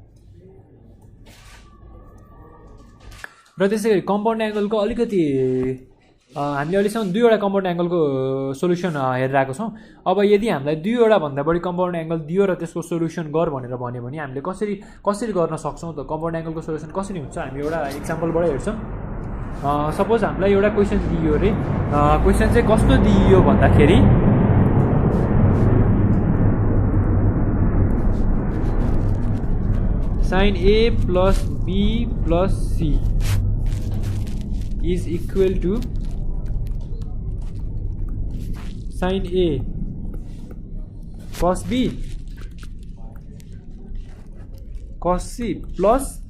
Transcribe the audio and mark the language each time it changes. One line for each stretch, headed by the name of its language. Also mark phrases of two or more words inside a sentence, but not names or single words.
Nepali: र त्यसै गरी कम्पाउन्ड एङ्गलको अलिकति हामीले अहिलेसम्म दुईवटा कम्पाउन्ड एङ्गलको सोल्युसन हेरिरहेको छौँ अब यदि हामीलाई दुईवटा भन्दा बढी
English: compound angle
Nepali: दियो र त्यसको सोल्युसन गर भनेर भन्यो भने हामीले कसरी गर्न सक्छौँ त कम्पाउन्ड एङ्गलको सोल्युसन कसरी हुन्छ हामी एउटा इक्जाम्पलबाट हेर्छौँ सपोज हामीलाई एउटा क्वेसन दियो अरे क्वेसन चाहिँ कस्तो दियो भन्दाखेरि
English: sin A plus B plus C is equal to sin A cos B cos C plus